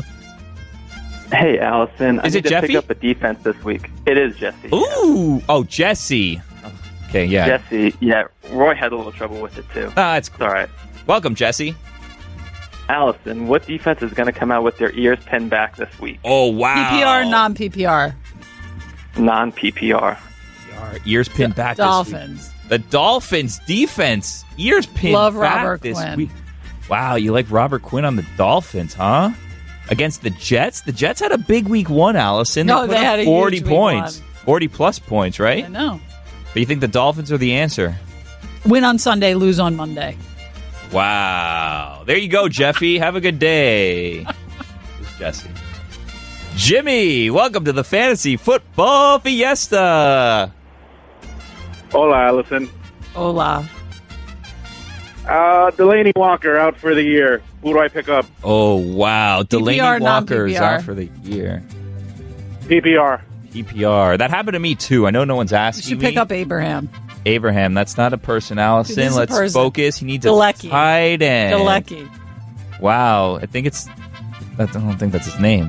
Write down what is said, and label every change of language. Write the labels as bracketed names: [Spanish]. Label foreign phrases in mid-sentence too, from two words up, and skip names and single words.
[English] Hey, Allison. Is I it need to Jeffy? pick up a defense this week. It is Jesse. Ooh. Oh, Jesse. Okay, yeah. Jesse, yeah. Roy had a little trouble with it, too. It's all right. Welcome, Jesse. Allison, what defense is going to come out with their ears pinned back this week? Oh, wow. PPR, non-PPR? Non-PPR. Ears pinned back Dolphins. this week. The Dolphins defense. Ears pinned Love back Robert this Quinn. week. Wow, you like Robert Quinn on the Dolphins, huh? Against the Jets? The Jets had a big week one, Allison. No, put they up had a 40 huge week points. 40-plus points, right? I know. But you think the Dolphins are the answer? Win on Sunday, lose on Monday. Wow. There you go, Jeffy. Have a good day. It's Jesse. Jimmy, welcome to the Fantasy Football Fiesta. Hola, Allison. Hola. Delaney Walker out for the year. Who do I pick up? Oh, wow. Delaney PPR, Walker's non-PPR. out for the year. PPR. PPR. That happened to me, too. I know no one's You asking should me. pick up Abraham. Abraham, that's not a person, Allison. It is a Let's person. focus. He needs Galecki. a tight end. Galecki. Wow. I don't think that's his name.